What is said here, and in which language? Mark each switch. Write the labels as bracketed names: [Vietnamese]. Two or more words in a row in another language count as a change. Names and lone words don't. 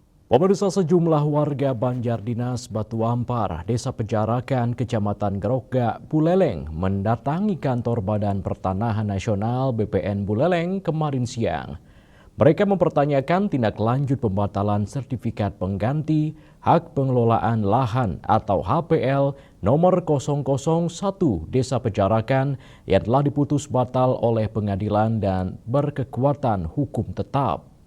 [Indonesian] Pemirsa, sejumlah warga Banjardinas Batu Ampar, Desa Pejarakan, Kecamatan Grogak, Buleleng mendatangi kantor Badan Pertanahan Nasional BPN Buleleng kemarin siang. Mereka mempertanyakan tindak lanjut pembatalan sertifikat pengganti hak pengelolaan lahan atau HPL nomor 001 Desa Pejarakan yang telah diputus batal oleh pengadilan dan berkekuatan hukum tetap.